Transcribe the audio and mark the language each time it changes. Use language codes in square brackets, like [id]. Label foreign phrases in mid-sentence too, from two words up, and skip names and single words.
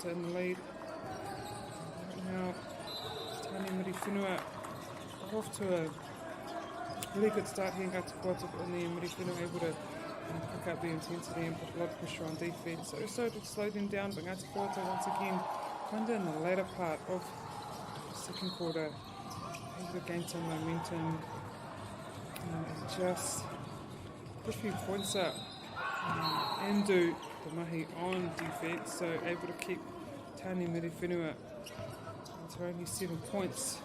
[en] Ngāti Koata in the lead. Right now, it's Tāne Muri Whenua are off to a really good start here in Ngāti Koata, and the Muri Whenua able to pick up the intensity and put a lot of pressure on defence. So to slow them down, but Ngāti Koata once again, kind of in the latter part of the second quarter, able to gain some momentum and just put a few points up and do the mahi on defence, so able to keep Tāne Muri Whenua to only 7 points.